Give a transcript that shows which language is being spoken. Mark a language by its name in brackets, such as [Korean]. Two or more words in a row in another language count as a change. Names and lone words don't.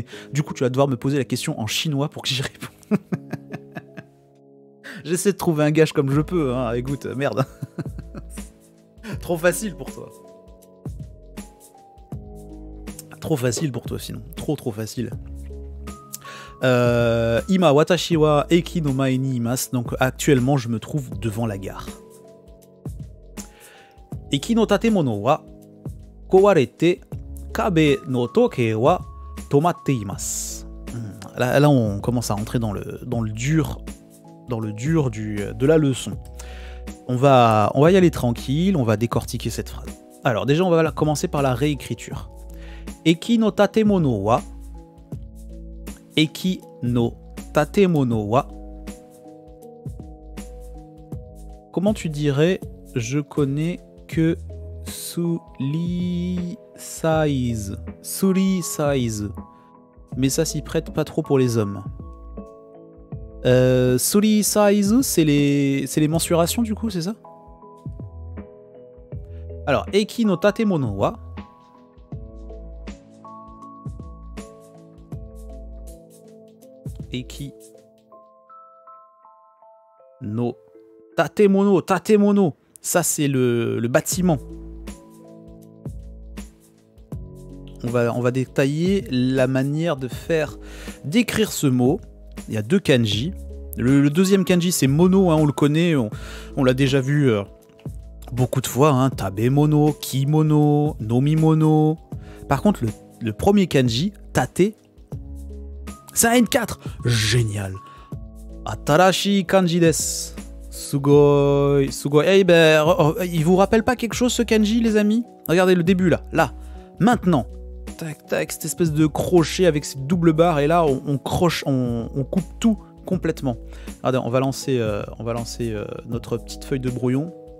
[French] Du coup, tu vas devoir me poser la question en chinois pour que j'y réponde. J'essaie de trouver un gage comme je peux, hein. Écoute, merde. Trop facile pour toi. Trop facile pour toi sinon. Trop facile. [Japanese] 今私は駅の前にいます. [French] Donc actuellement je me trouve devant la gare. [Japanese] 駅の建物は壊れて壁の時計は止まっています. [French] Là on commence à rentrer dans le dur de la leçon. On va y aller tranquille, on va décortiquer cette phrase. Alors déjà on va commencer par la réécriture. [Japanese] 駅の建物は。駅の建物は. [French] Comment tu dirais je connais que Suri size. Mais ça s'y prête pas trop pour les hommes. Suri size, c'est les mensurations du coup, c'est ça? Alors, [Japanese] 駅の建物は. 駅の建物, [French] ça c'est le bâtiment. on va détailler la manière d'écrire ce mot. Il y a 2 kanji. Le deuxième kanji, c'est mono, hein, on le connaît, on l'a déjà vu beaucoup de fois. Hein, [Japanese] 食べ物、着物、飲み物. [French] Par contre, le premier kanji, tate, c'est un N4. Génial. [Japanese] 新しい漢字です。すごい、すごい. [French] Eh ben, il vous rappelle pas quelque chose ce kanji, les amis? Regardez le début là, maintenant. Tac, tac, cette espèce de crochet avec cette double barre, et là on coupe tout complètement. Regardez, on va lancer notre petite feuille de brouillon.